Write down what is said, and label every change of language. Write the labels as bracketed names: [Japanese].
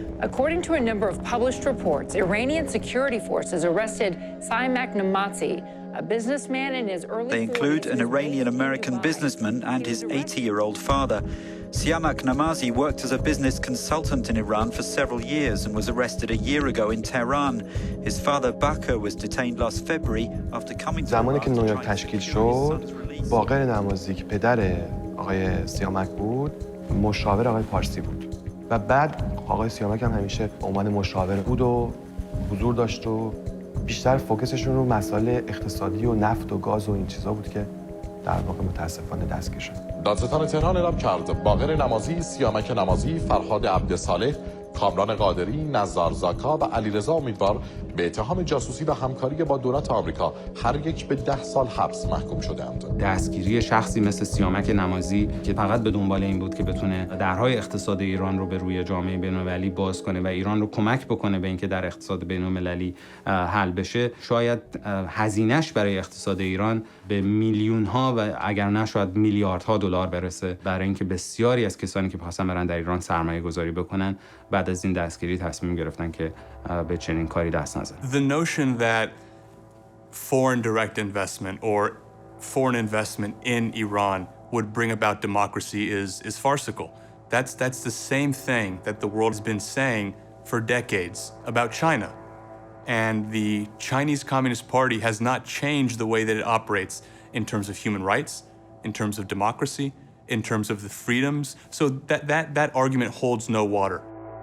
[English] According to a number of published reports, Iranian security forces arrested Siamak Namazi, a businessman in his early 40s. They include an Iranian-American businessman and his 80-year-old father. Siamak Namazi worked as a business consultant in Iran for several years and was arrested a year ago in Tehran. His father, Bakr, was detained last February after coming to [Persian] زمانی که نیویورک تشکیل شد، باقر نمازی که پدر آقای سیامک بود، مشاور آقای پارسی بود. و بعد آقای سیامک هم همیشه به عنوان مشاور بود و حضور داشت و بیشتر فوکسشون رو مسائل اقتصادی و نفت و گاز و این چیزا بود که در واقع متاسفانه دستگیر شد. دادستان تهران اعلام کرد باقر نمازی، سیامک نمازی، فرهاد عبدصالح، کامران قادری، نزار زاکا و علیرضا امیدوار به اتهام جاسوسی و همکاری با دولت آمریکا هر یک به 10 سال حبس محکوم شدند. دستگیری شخصی مثل سیامک نمازی که فقط به دنبال این بود که بتونه درهای اقتصاد ایران رو به روی جامعه بین‌المللی باز کنه و ایران رو کمک بکنه به اینکه در اقتصاد بین‌المللی حل بشه، شاید هزینه‌اش برای اقتصاد ایران به میلیون‌ها و اگر نه شاید میلیاردها دلار برسه، برای اینکه بسیاری از کسانی که می‌خواستن برن در ایران سرمایه‌گذاری بکنن بعد از این دستگیری تصمیم گرفتن که به چنین کاری دست نزنن. [English] The notion that foreign direct investment or foreign investment in Iran would bring about democracy is farcical. That's the same thing that the world has been saying for decades about China. And the Chinese Communist Party has not changed the way that it operates in terms of human rights, in terms of democracy, in terms of the freedoms. So that argument holds no water.